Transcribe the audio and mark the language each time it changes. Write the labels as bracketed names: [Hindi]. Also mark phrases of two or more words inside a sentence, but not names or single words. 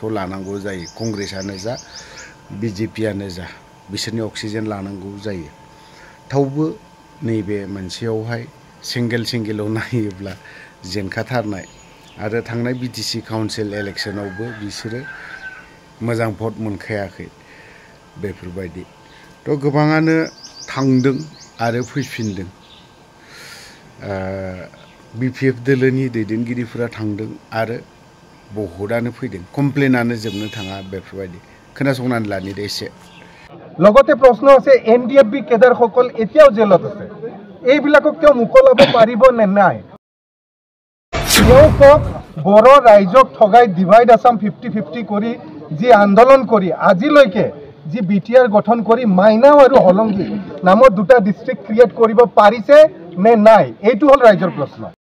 [Bodo] लानांगौ जायो कंग्रेसआनो जा बिजेपिआनो जा बिसोरनि अक्सिजेन लानांगौ जायो थेवबो नैबे मोनसेयावहाय सिंगेलाव नायोब्ला जेनखाथारनाय आरो थांनाय बिटिसि काउन्सिल इलेक्शनावबो बिसोरो मोजां भट मोनखायाखै बेफोरबायदि थ' गोबाङानो थांदों आरो फैफिनदों बिपिएफ दोलोनि दैदेनगिरिफोरा थांदों आरो बहुतआनो फैदों कमप्लेनानो जोबनो थाङा बेफोरबायदि खोनासंनानै लानि दे एसे [Assamese] লগতে প্ৰশ্ন আছে এনডিএফবি কেডাৰসকল এতিয়াও জেলত আছে এইবিলাকক তেওঁ মুকলাব পাৰিব নে নাই তেওঁ কওক বড়ো ৰাইজক ঠগাই ডিভাইড আসাম 50-50 কৰি যি আন্দোলন কৰি আজিলৈকে যি বিটিআৰ গঠন কৰি মাইনাও আৰু হলংগী নামৰ দুটা ডিস্ট্ৰিক্ট ক্ৰিয়েট কৰিব পাৰিছে নে নাই এইটো হল ৰাইজৰ প্ৰশ্ন